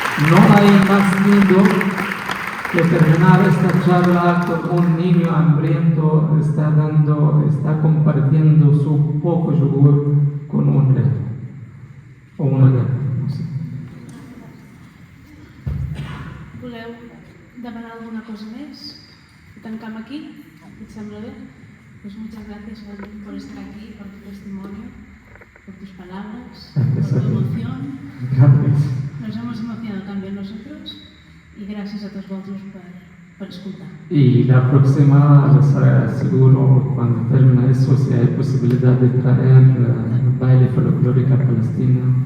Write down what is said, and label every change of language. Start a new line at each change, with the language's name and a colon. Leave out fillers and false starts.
Spanish: No hay más lindo que terminar esta charla con un niño hambriento, está compartiendo su poco yogur con un gato o una gata, no sé.
Catalan: Voleu demanar alguna cosa més? Tancam aquí? ¿Te sembla bé?
Spanish: Pues muchas gracias por estar aquí, por tu testimonio, por tus palabras, por tu emoción. Gracias. Nos hemos emocionado también nosotros y gracias a todos vosotros por escuchar. Y la próxima, les aseguro, cuando termine eso, si hay posibilidad de traer baile folclórica palestina.